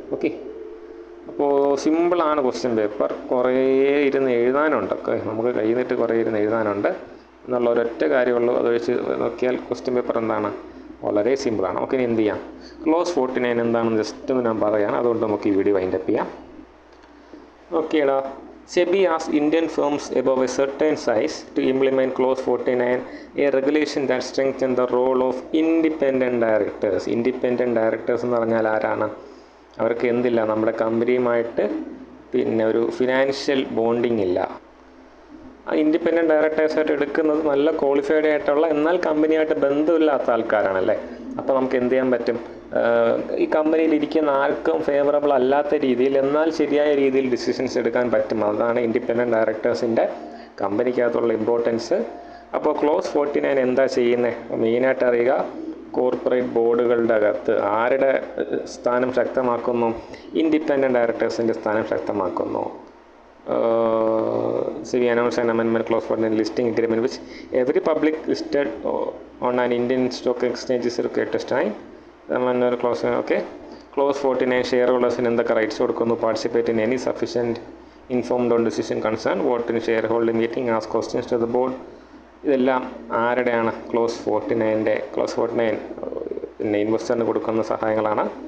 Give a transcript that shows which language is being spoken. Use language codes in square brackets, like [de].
[ml] Okay, അപ്പോൾ സിമ്പിളാണ് question paper. കുറേ ഇരുന്ന് എഴുതാനുണ്ട്. നമുക്ക് കയ്യിൽ നിന്നിട്ട് കുറേ ഇരുന്ന് എഴുതാനുണ്ട് എന്നുള്ള ഒരൊറ്റ കാര്യമുള്ളൂ. അത് വെച്ച് നോക്കിയാൽ ക്വസ്റ്റ്യൻ പേപ്പർ എന്താണ്? വളരെ സിമ്പിളാണ്. ഓക്കെ, ഇനി എന്ത് ചെയ്യാം? ക്ലോസ് 49 എന്താണെന്ന് ജസ്റ്റ് ഒന്ന് ഞാൻ പറയാം, അതുകൊണ്ട് നമുക്ക് ഈ വീഡിയോ വൈൻഡപ്പ് ചെയ്യാം. ഓക്കേടാ. [en] SEBI asks Indian firms above a certain size to implement Clause 49, a regulation that strengthens the role of independent directors. [ml] Independent directors എന്ന് പറഞ്ഞാൽ ആരാണ്? അവർക്ക് എന്തില്ല? നമ്മുടെ കമ്പനിയുമായിട്ട് പിന്നെ ഒരു ഫിനാൻഷ്യൽ ബോണ്ടിങ് ഇല്ല. ആ ഇൻഡിപെൻഡൻറ്റ് ഡയറക്ടേഴ്സായിട്ട് എടുക്കുന്നത് നല്ല ക്വാളിഫൈഡ് ആയിട്ടുള്ള, എന്നാൽ കമ്പനിയായിട്ട് ബന്ധമില്ലാത്ത ആൾക്കാരാണല്ലേ. അപ്പോൾ നമുക്ക് എന്ത് ചെയ്യാൻ പറ്റും? ഈ കമ്പനിയിൽ ഇരിക്കുന്ന ആർക്കും ഫേവറബിൾ അല്ലാത്ത രീതിയിൽ, എന്നാൽ ശരിയായ രീതിയിൽ ഡിസിഷൻസ് എടുക്കാൻ പറ്റും. അതാണ് ഇൻഡിപെൻഡൻറ്റ് ഡയറക്ടേഴ്സിൻ്റെ കമ്പനിക്കകത്തുള്ള ഇമ്പോർട്ടൻസ്. അപ്പോൾ ക്ലോസ് 49 എന്താ ചെയ്യുന്നത്? മെയിനായിട്ട് അറിയുക, കോർപ്പറേറ്റ് ബോർഡുകളുടെ അകത്ത് ആരുടെ സ്ഥാനം ശക്തമാക്കുന്നു? ഇൻഡിപെൻഡൻറ്റ് ഡയറക്ടേഴ്സിൻ്റെ സ്ഥാനം ശക്തമാക്കുന്നു. [en] we announced an amendment clause for the listing agreement which every public listed on an Indian stock exchange is required to sign. Amendment clause, okay. Clause 49 shareholders [ml] എന്തൊക്കെ റൈറ്റ്സ് കൊടുക്കുന്നു? [en] Participate in any sufficient informed on decision concern, vote in share holding meeting, ask questions to the board. [ml] ഇതെല്ലാം ആരുടെയാണ്? Close 49 close 49 പിന്നെ ഇൻവെസ്റ്ററിന് കൊടുക്കുന്ന സഹായങ്ങളാണ്.